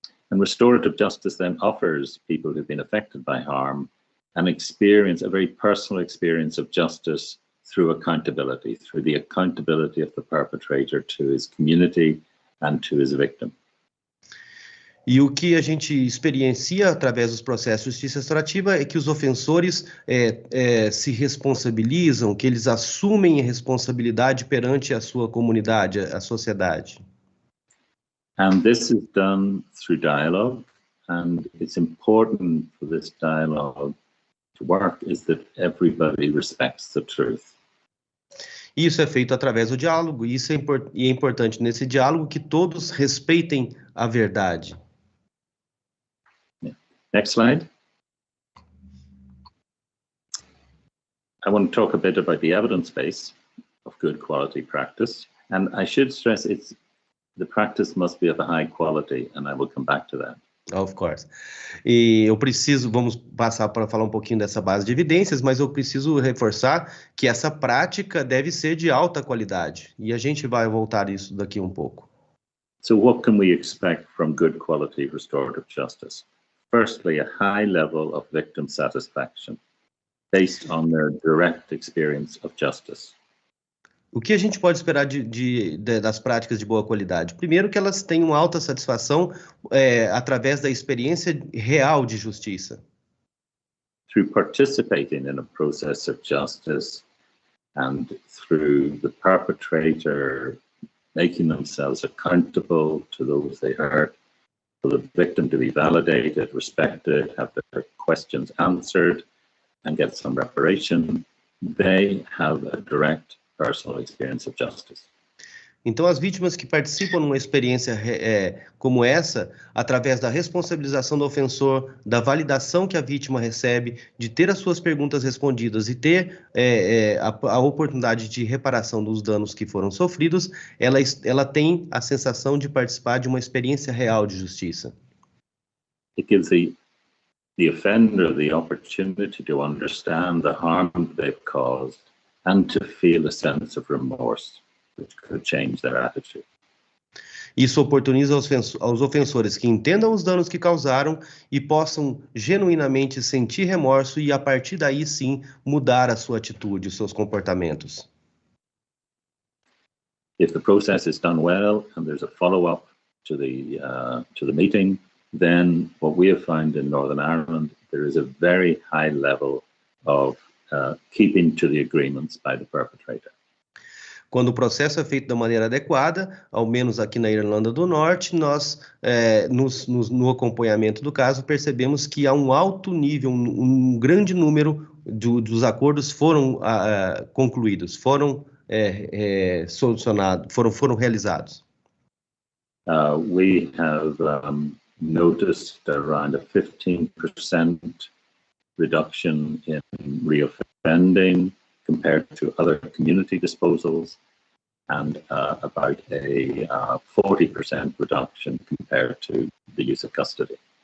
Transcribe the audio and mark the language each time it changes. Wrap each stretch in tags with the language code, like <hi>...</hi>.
<en>And restorative justice then offers people who've been affected by harm an experience, a very personal experience of justice through accountability, through the accountability of the perpetrator to his community and to his victim.</en> <pt>E o que a gente experiencia através dos processos de justiça restaurativa é que os ofensores se responsabilizam, que eles assumem a responsabilidade perante a sua comunidade, a sociedade.</pt> <en>And this is done through dialogue, and it's important for this dialogue to work is that everybody respects the truth.</en> <pt>Isso é feito através do diálogo, e isso é importante nesse diálogo que todos respeitem a verdade.</pt> <en>Next slide. I want to talk a bit about the evidence base of good quality practice, and I should stress the practice must be of a high quality, and I will come back to that. Of course.</en> <pt>E vamos passar para falar um pouquinho dessa base de evidências, mas eu preciso reforçar que essa prática deve ser de alta qualidade, e a gente vai voltar isso daqui um pouco.</pt> <en>So what can we expect from good quality restorative justice? Firstly, a high level of victim satisfaction based on their direct experience of justice.</en> <pt>O que a gente pode esperar das práticas de boa qualidade? Primeiro, que elas tenham alta satisfação através da experiência real de justiça.</pt> <en>Through participating in a process of justice and through the perpetrator making themselves accountable to those they hurt, for the victim to be validated, respected, have their questions answered, and get some reparation, they have a direct personal experience of justice.</en> <pt>Então, as vítimas que participam numa experiência como essa, através da responsabilização do ofensor, da validação que a vítima recebe, de ter as suas perguntas respondidas e ter a oportunidade de reparação dos danos que foram sofridos, ela tem a sensação de participar de uma experiência real de justiça.</pt> <en>It gives the offender the opportunity to understand the harm they've caused and to feel a sense of remorse, which could change their attitude.</en> <pt>Isso oportuniza aos ofensores que entendam os danos que causaram e possam genuinamente sentir remorso e, a partir daí, sim, mudar a sua atitude, os seus comportamentos.</pt> <en>If the process is done well and there's a follow-up to the meeting, then what we have found in Northern Ireland, there is a very high level of keeping to the agreements by the perpetrator.</en> <pt>Quando o processo é feito da maneira adequada, ao menos aqui na Irlanda do Norte, nós, no acompanhamento do caso, percebemos que há um alto nível, um grande número dos acordos foram concluídos, foram solucionados, foram realizados.</pt> <en>We have noticed around a 15% reduction in reoffending compared to other community disposals, and about a 40% reduction compared to the use of custody.</en>